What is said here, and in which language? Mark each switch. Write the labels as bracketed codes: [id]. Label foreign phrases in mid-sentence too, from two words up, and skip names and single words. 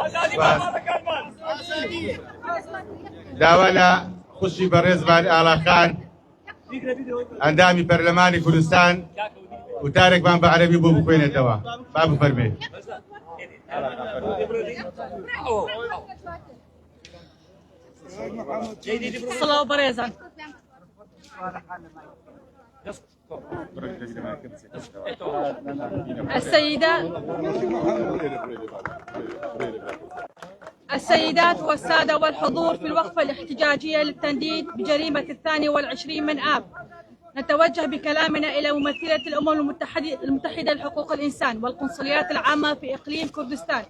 [ckb] داوا لە خوشی بەڕێزبان ئاڵاخان ئەندامی پەرلەمانی کوردستان وتارێکمان بە عەرەبی بۆ بخوێنێتەوە. با بفەرمێ. سڵاو بەڕێزان. [ar] السيدات والسادة والحضور في الوقفة الاحتجاجية للتنديد بجريمة 22 من آب، نتوجه بكلامنا إلى ممثلة الأمم المتحدة لحقوق الإنسان والقنصليات العامة في إقليم كردستان